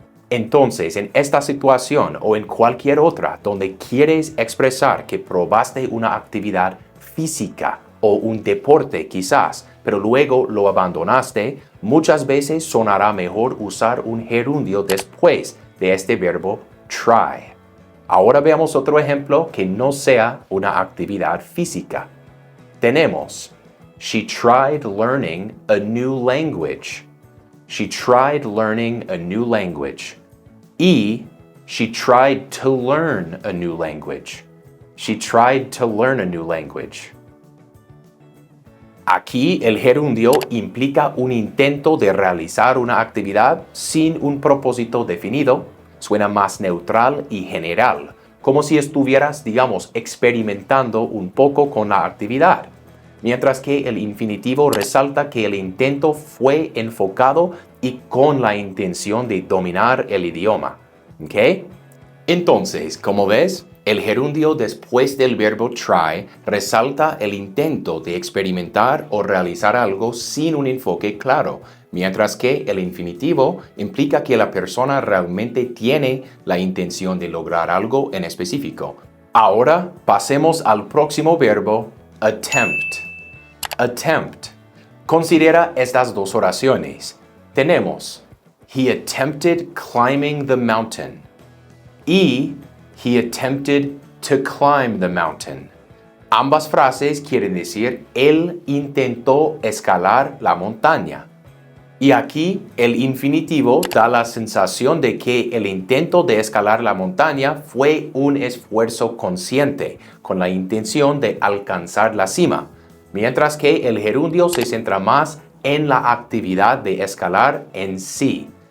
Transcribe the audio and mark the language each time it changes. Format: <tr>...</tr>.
<es>Entonces, en esta situación o en cualquier otra donde quieres expresar que probaste una actividad física o un deporte quizás, pero luego lo abandonaste, muchas veces sonará mejor usar un gerundio después de este verbo try. Ahora veamos otro ejemplo que no sea una actividad física. Tenemos,</es> <en>she tried learning a new language. She tried learning a new language.</en> <es>Y</es> <en>she tried to learn a new language. She tried to learn a new language.</en> <es>Aquí el gerundio implica un intento de realizar una actividad sin un propósito definido. Suena más neutral y general, como si estuvieras, digamos, experimentando un poco con la actividad. Mientras que el infinitivo resalta que el intento fue enfocado y con la intención de dominar el idioma. ¿Ok? Entonces, como ves, el gerundio después del verbo try resalta el intento de experimentar o realizar algo sin un enfoque claro, mientras que el infinitivo implica que la persona realmente tiene la intención de lograr algo en específico. Ahora pasemos al próximo verbo, attempt. Attempt. Considera estas dos oraciones. Tenemos,</es> <en>he attempted climbing the mountain.</en> <es>Y</es> <en>he attempted to climb the mountain.</en> <es>Ambas frases quieren decir él intentó escalar la montaña. Y aquí el infinitivo da la sensación de que el intento de escalar la montaña fue un esfuerzo consciente, con la intención de alcanzar la cima, mientras que el gerundio se centra más en la actividad de escalar en sí.</es>